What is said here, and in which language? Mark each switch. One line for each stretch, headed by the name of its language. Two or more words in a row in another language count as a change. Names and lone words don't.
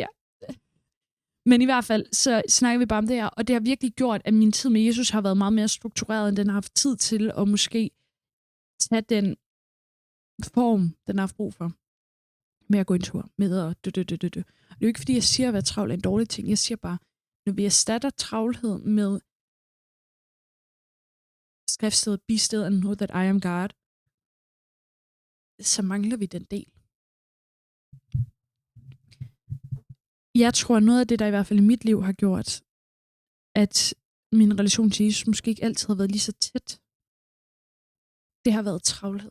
Danish: Men i hvert fald, så snakker vi bare om det her, og det har virkelig gjort, at min tid med Jesus har været meget mere struktureret, end den har haft tid til at måske tage den form, den har haft brug for. Med at gå en tur, med at dø. Det er jo ikke, fordi jeg siger, at være travl er en dårlig ting. Jeg siger bare, når vi erstatter travlhed med skriftstedet,
English: be still and know that I am God,
Danish: så mangler vi den del. Jeg tror, noget af det, der i hvert fald i mit liv har gjort, at min relation til Jesus måske ikke altid har været lige så tæt, det har været travlhed.